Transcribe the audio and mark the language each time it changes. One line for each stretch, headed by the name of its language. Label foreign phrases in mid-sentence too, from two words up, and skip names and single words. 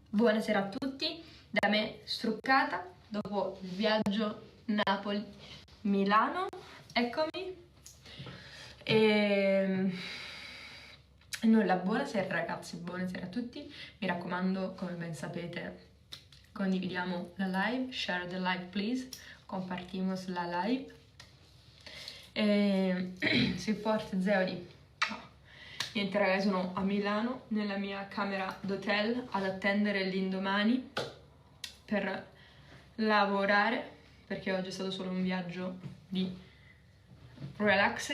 Italian: Buonasera a tutti, da me Struccata, dopo il viaggio Napoli-Milano, eccomi. E nulla, buonasera ragazzi, buonasera a tutti. Mi raccomando, come ben sapete, condividiamo la live,
English: share the live please,
Spanish: compartimos la live.
English: Support Zeoli.
Italian: Niente ragazzi, sono a Milano nella mia camera d'hotel ad attendere l'indomani per lavorare, perché oggi è stato solo un viaggio di relax.